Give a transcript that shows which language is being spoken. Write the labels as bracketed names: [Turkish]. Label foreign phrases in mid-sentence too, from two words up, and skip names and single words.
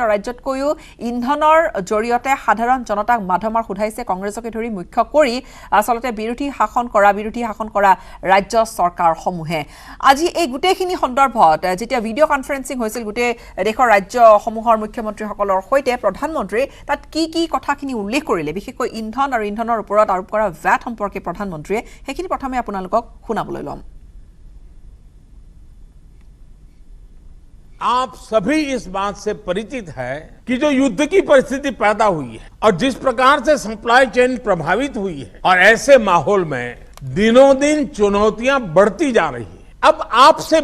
[Assamese] ৰাজ্যতকৈও ইন্ধনৰ জৰিয়তে সাধাৰণ জনতাক মাধমাৰ সুধাইছে কংগ্ৰেছকে ধৰি মুখ্য কৰি আসলতে বিৰোধী শাসন কৰা ৰাজ্য চৰকাৰসমূহে আজি এই গোটেইখিনি সন্দৰ্ভত যেতিয়া ভিডিঅ' কনফাৰেন্সিং হৈছিল গোটেই দেশৰ ৰাজ্যসমূহৰ মুখ্যমন্ত্ৰীসকলৰ সৈতে প্ৰধানমন্ত্ৰী তাত কি কথাখিনি উল্লেখ কৰিলে বিশেষকৈ ইন্ধন আৰু ইন্ধনৰ ওপৰত আৰোপ কৰা ভ্যাট সম্পৰ্কে প্ৰধানমন্ত্ৰীয়ে সেইখিনি প্ৰথমে আপোনালোকক শুনাবলৈ ল'ম [Hindi] आप सभी इस बात से परिचित है कि जो युद्ध की परिस्थिति पैदा हुई है और जिस प्रकार से सप्लाई चेन प्रभावित हुई है और ऐसे माहौल में दिनों दिन चुनौतियां बढ़ती जा रही है अब आपसे